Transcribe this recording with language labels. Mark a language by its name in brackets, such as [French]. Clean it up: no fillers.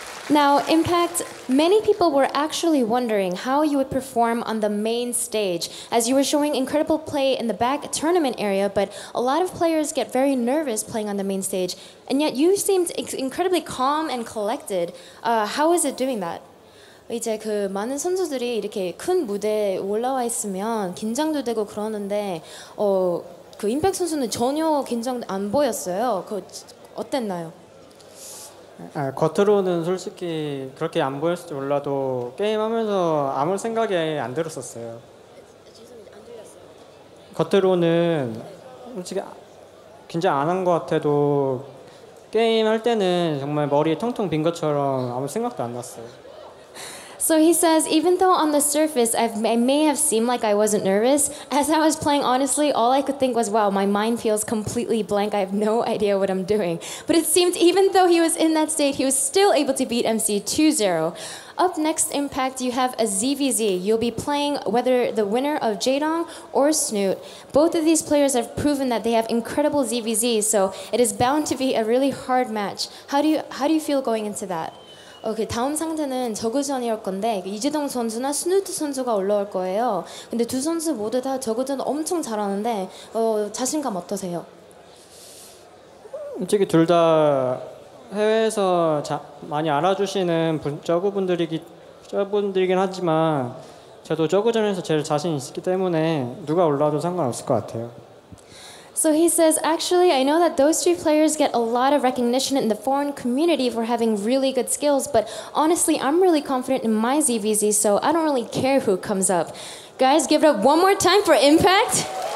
[English] Now, Impact, many people were actually wondering how you would perform on the main stage, as you were showing incredible play in the back tournament area, but a lot of players get very nervous playing on the main stage, and yet you seemed incredibly calm and collected. How is it doing that? [Korean] 이제 그 많은 선수들이 이렇게 큰 무대에 올라와 있으면 긴장도 되고 그러는데 그 임팩트 선수는 전혀 긴장 안 보였어요. 그 어땠나요? 겉으로는 솔직히 그렇게 안 보였을지 몰라도 게임하면서 아무 생각이 안 들었었어요. 겉으로는 솔직히 긴장 안 한 것 같아도 게임 할 때는 정말 머리에 텅텅 빈 것처럼 아무 생각도 안 났어요. [English] So he says, even though on the surface I may have seemed like I wasn't nervous, as I was playing, honestly, all I could think was, wow, my mind feels completely blank. I have no idea what I'm doing. But it seemed even though he was in that state, he was still able to beat MC 2-0. Up next, Impact, you have a ZVZ. You'll be playing whether the winner of Jaedong or Snoot. Both of these players have proven that they have incredible ZVZs, so it is bound to be a really hard match. How do you feel going into that? [Korean] 그 다음 상대는 저그전이올 건데 이재동 선수나 스누트 선수가 올라올 거예요. 근데 두 선수 모두 다 저그전 엄청 잘하는데 자신감 어떠세요? 솔직히 둘 다 해외에서 많이 알아주시는 저그분들이긴 하지만 저도 저그전에서 제일 자신 있기 때문에 누가 올라와도 상관없을 것 같아요. [English] So he says, actually, I know that those three players get a lot of recognition in the foreign community for having really good skills, but honestly, I'm really confident in my ZVZ, so I don't really care who comes up. Guys, give it up one more time for Impact.